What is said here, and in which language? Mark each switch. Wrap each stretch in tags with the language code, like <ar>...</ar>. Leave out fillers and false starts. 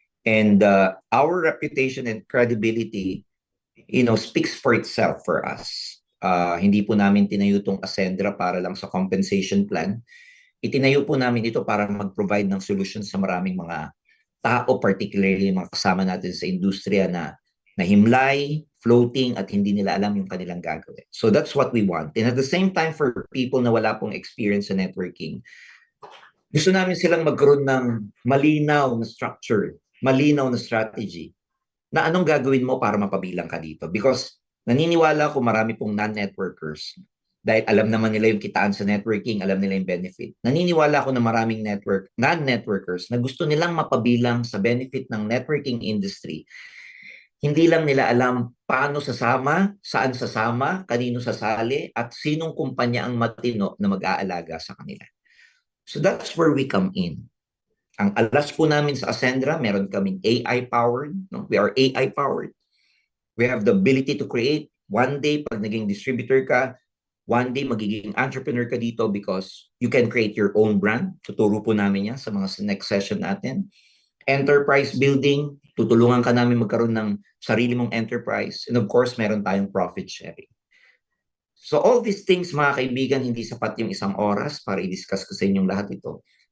<en>And our reputation and credibility, speaks for itself for us.</en> <tl>Hindi po namin tinayo itong Ascendra para lang sa compensation plan. Itinayo po namin ito para mag-provide ng solution sa maraming mga tao, particularly mga kasama natin sa industriya na himlay, floating, at hindi nila alam yung kanilang gagawin.</tl> <en>So that's what we want. And at the same time, for people</en> <tl>na wala pong experience sa networking, gusto namin silang magkaroon ng malinaw na structure, malinaw na strategy, na anong gagawin mo para mapabilang ka dito. Because naniniwala ko marami pong non-networkers, dahil alam naman nila yung kitaan sa networking, alam nila yung benefit. Naniniwala ko na maraming non-networkers na gusto nilang mapabilang sa benefit ng networking industry. Hindi lang nila alam paano sasama, saan sasama, kanino sasali, at sinong kumpanya ang matino na mag-aalaga sa kanila.</tl> <en>So that's where we come in.</en> <tl>Ang alas po namin sa Ascendra, meron kaming AI-powered.</tl> <en>No? We are AI-powered. We have the ability to create. One day,</en> <tl>pag naging distributor ka,</tl> <en>one day</en> <tl>magiging entrepreneur ka dito</tl> <en>because you can create your own brand.</en> <tl>Tuturo po namin yan sa mga next session natin. Enterprise building, tutulungan ka namin magkaroon ng sarili mong enterprise.</tl> <en>And of course,</en> <tl>meron tayong</tl> <en>profit sharing. So all these things,</en> <tl>mga kaibigan, hindi sapat yung isang oras para i-discuss ko sa inyong lahat ito.</tl>